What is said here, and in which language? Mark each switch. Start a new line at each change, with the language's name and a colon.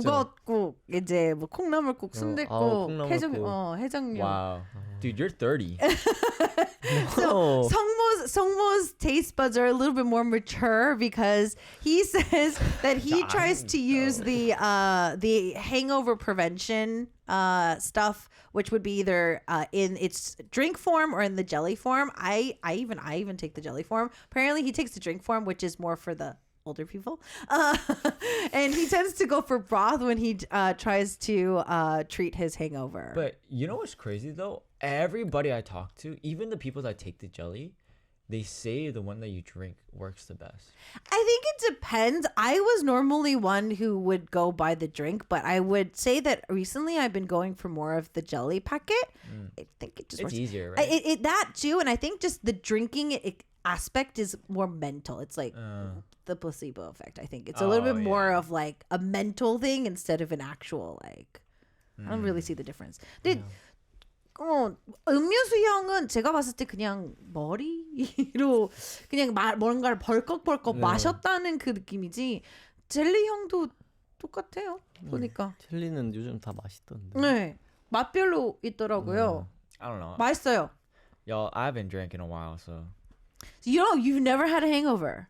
Korean: 북엇국, 이제 뭐 콩나물국, 순댓국, 콩나물국. 해장류.
English: Wow. Dude, you're 30. So 성모's taste buds are a little bit more mature because he says that he tries to use the hangover prevention stuff, which would be either in its drink form or in the jelly form. I even take the jelly form. Apparently, he takes the drink form, which is more for the older people, and he tends to go for broth when he tries to treat his hangover. But you know what's crazy though? Everybody I talk to, even the people that take the jelly, they say the one that you drink works the best. I think it depends. I was normally one who would go buy the drink, but I would say that recently I've been going for more of the jelly packet. I think it just works. It's easier, right? That too, and I think just the drinking aspect is more mental. It's like the placebo effect. I think it's a little bit more of like a mental thing instead of an actual like. I don't really see the difference.
Korean: 음료수형은 제가 봤을 때 그냥 머리로 그냥 뭔가를 벌컥벌컥 마셨다는 그 느낌이지 젤리형도 똑같아요. 보니까. 젤리는 요즘 다 맛있던데. 네. 맛별로 있더라고요.
English: I don't know.
Korean: 맛있어요.
English: Y'all, I haven't drank in a while, so. You've never had a hangover.